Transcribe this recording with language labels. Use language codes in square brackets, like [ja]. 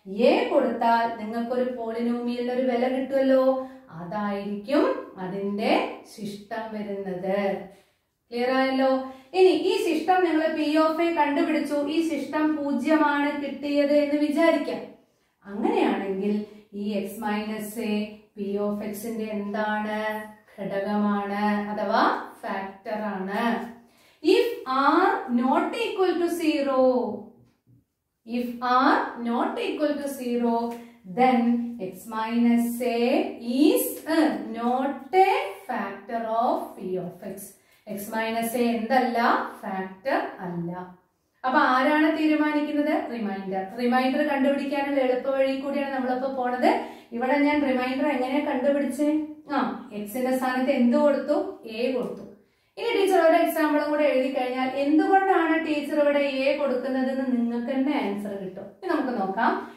[ml] A കൊടുത്താൽ നിങ്ങൾക്കൊരു പോളിനോമിയലിന്റെ ഒരു വില കിട്ടുമല്ലോ, അതായിരിക്കും അതിന്റെ ശിഷ്ടം വരുന്നത്. ക്ലിയർ ആയല്ലോ? ഇനി ഈ ശിഷ്ടം നിങ്ങൾ പി ഓഫ് എ കണ്ടുപിടിച്ചു, ഈ ശിഷ്ടം 0 കിട്ടിയത് എന്ന് വിചാരിക്കാം. അങ്ങനെയാണെങ്കിൽ ഈ X minus A P of എക്സിന്റെ എന്താണ്? ഘടകമാണ്, അഥവാ ഫാക്ടർ ആണ്. [en] If r not equal to 0, if r not equal to 0, then x minus a is not a factor of p of x. x minus a [ml] എന്തല്ല? Factor അല്ല. അപ്പൊ ആരാണ് തീരുമാനിക്കുന്നത്? റിമൈൻഡർ. റിമൈൻഡർ കണ്ടുപിടിക്കാനുള്ള എളുപ്പ വഴി കൂടിയാണ് നമ്മളിപ്പോ പോണത്. ഇവിടെ ഞാൻ റിമൈൻഡർ എങ്ങനെയാ കണ്ടുപിടിച്ചേ? എക്സിന്റെ സ്ഥാനത്ത് എന്ത് കൊടുത്തു? എ കൊടുത്തു. ഇനി ടീച്ചർ ഒരു എക്സാമ്പിളും കൂടെ എഴുതി കഴിഞ്ഞാൽ എന്തുകൊണ്ടാണ് ടീച്ചർ ഇവിടെ എ കൊടുക്കുന്നതെന്ന് നിങ്ങൾക്ക് തന്നെ ആൻസർ കിട്ടും. ഇനി നമുക്ക് നോക്കാം.